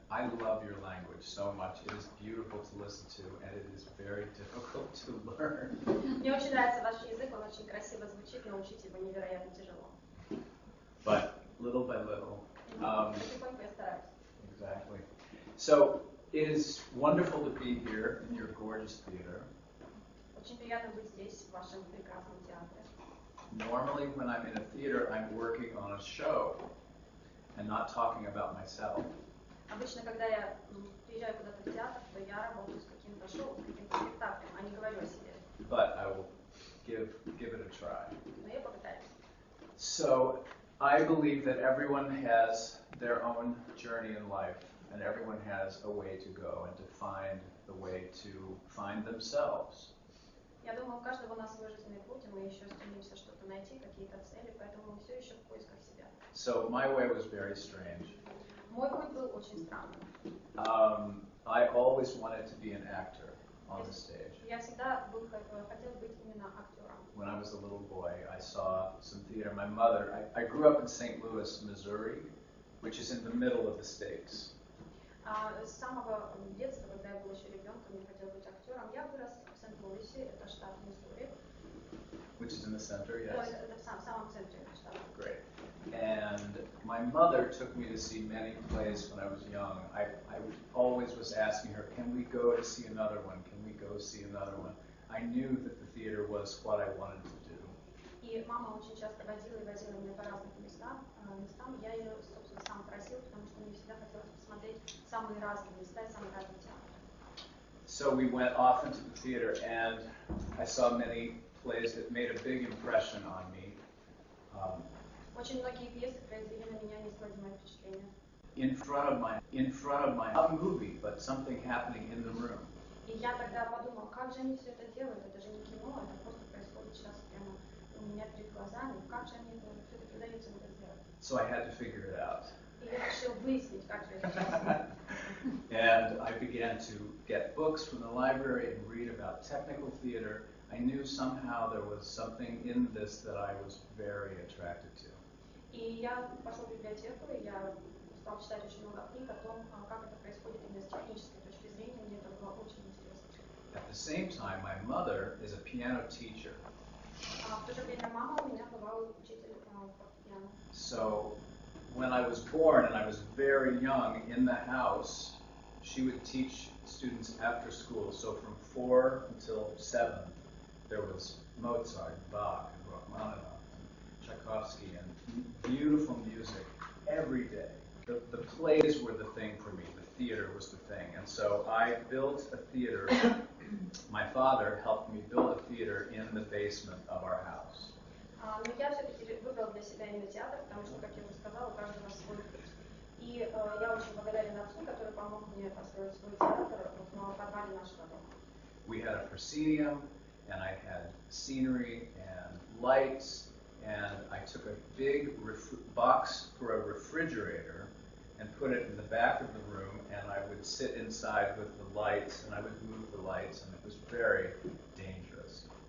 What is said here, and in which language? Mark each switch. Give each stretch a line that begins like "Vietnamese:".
English: I love your language so much. It is beautiful to listen to, and it is very difficult to learn.
Russian: Мне очень нравится ваш язык, он очень красиво звучит, но учить его невероятно тяжело.
English: But little by little.
Russian: Потихоньку я стараюсь.
English: Exactly. So it is wonderful to be here in your gorgeous theater.
Russian: Очень приятно быть здесь, в вашем прекрасном театре.
English: Normally, when I'm in a theater, I'm working on a show and not talking about myself.
Russian: Обычно, когда я приезжаю куда-то в театр, то я работаю с каким-то шоу, с каким-то спектаклем, а не говорю о себе.
English: But I will give it a try.
Russian: Но я попытаюсь.
English: So I believe that everyone has their own journey in life, and everyone has a way to go and to find the way to find themselves.
Russian: Я думаю, у каждого у нас свой жизненный путь, и мы еще стремимся что-то найти, какие-то цели, поэтому мы все еще в поисках себя.
English: So my way was very strange.
Russian: Мой путь был очень странным.
English: I always wanted to be an actor on the stage.
Russian: Я всегда хотел быть именно актером.
English: When I was a little boy, I saw some theater. My mother, I grew up in St. Louis, Missouri, which is in the middle of the states.
Russian: С самого детства, когда я был еще ребенком, я хотел быть актером. Я вырос в Сент-Луисе, это штат Миссури.
English: Which is in the center, yes?
Russian: Это в самом центре штата.
English: Great. And my mother took me to see many plays when I was young. I always was asking her, can we go to see another one? Can we go see another one? I knew that the theater was what I wanted to do.
Russian: И мама очень часто возила меня по разным местам. Я ее, собственно, сам просил, потому что мне всегда хотелось посмотреть самые разные места и самые разные театры.
English: So we went off into the theater, and I saw many plays that made a big impression on me.
Russian: Очень многие пьесы произвели на меня неизгладимое впечатление.
English: In front of my not a movie, but something happening in the room.
Russian: И я тогда подумал, как же они все это делают? Это же не кино, это просто происходит сейчас прямо у меня перед глазами. Как же они все это передаются, это сделать?
English: So I had to figure it out.
Russian: И я решил выяснить, как же это делать.
English: And I began to get books from the library and read about technical theater. I knew somehow there was something in this that I was very attracted to.
Russian: И я пошел в библиотеку, и я стал читать очень много книг о том, как это происходит именно с технической точки зрения. Мне это было очень интересно.
English: At the same time, my mother is a piano teacher.
Russian: В то же время мама у меня была учитель фортепиано.
English: So when I was born and I was very young in the house, she would teach students after school. So from 4 until 7, there was Mozart, Bach, and Rachmaninoff, and Tchaikovsky, and beautiful music every day. The plays were the thing for me. The theater was the thing. And so I built a theater. My father helped me build a theater in the basement of our house.
Russian: Но я все-таки выбрал для себя именно театр, потому что, как я уже сказала, у каждого свой путь. И я очень благодарен отцу, который помог мне построить свой театр в подвале нашего дома.
English: We had a proscenium, and I had scenery and lights, and I took a big box for a refrigerator and put it in the back of the room, and I would sit inside with the lights, and I would move the lights, and it was very dangerous.